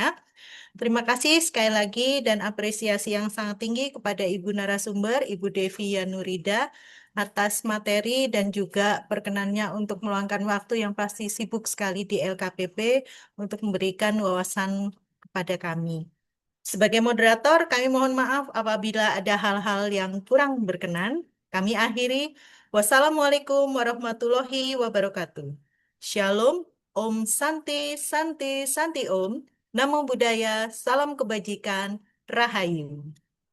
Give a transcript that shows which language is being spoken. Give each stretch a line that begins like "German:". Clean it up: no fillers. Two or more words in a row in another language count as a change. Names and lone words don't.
Indonesian: Terima kasih sekali lagi dan apresiasi yang sangat tinggi kepada Ibu narasumber, Ibu Devi Yanurida, atas materi dan juga perkenannya untuk meluangkan waktu yang pasti sibuk sekali di LKPP untuk memberikan wawasan kepada kami. Sebagai moderator, kami mohon maaf apabila ada hal-hal yang kurang berkenan. Kami akhiri.
Arabic: والسلام عليكم ورحمة الله وبركاته. Shalom,
Sanskrit: ॐ शान्ति शान्ति शान्ति ॐ.
Pali: Namo Buddhaya,
Indonesian: salam kebajikan, Rahayu.